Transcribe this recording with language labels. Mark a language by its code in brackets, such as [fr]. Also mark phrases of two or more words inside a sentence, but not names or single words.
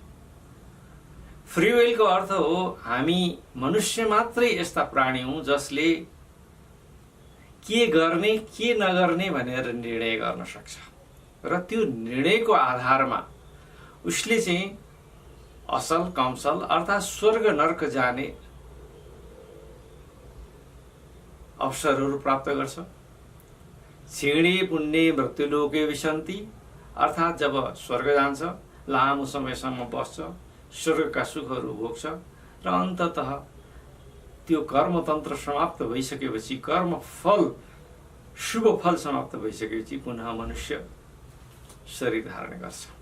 [en] free willको [ne] अर्थ हो हामी मनुष्य मात्रै यस्ता प्राणी हौं जसले के गर्ने के नगर्ने भनेर निर्णय गर्न सक्छ र त्यो निर्णयको आधारमा उसले चाहिँ असल कमसल अर्थात् स्वर्ग नर्क जाने अवसरहरू प्राप्त गर्छ। [sa] क्षीणे पुण्य मृत्युलोके विशन्ति [ne] अर्थात् जब स्वर्ग जान्छ, लामो समयसम्म बस्छ, स्वर्गका सुखहरू भोग्छ र अन्ततः त्यो कर्मतन्त्र समाप्त भइसकेपछि, कर्म फल शुभ फल समाप्त भइसकेपछि पुनः मनुष्य शरीर धारण गर्छ।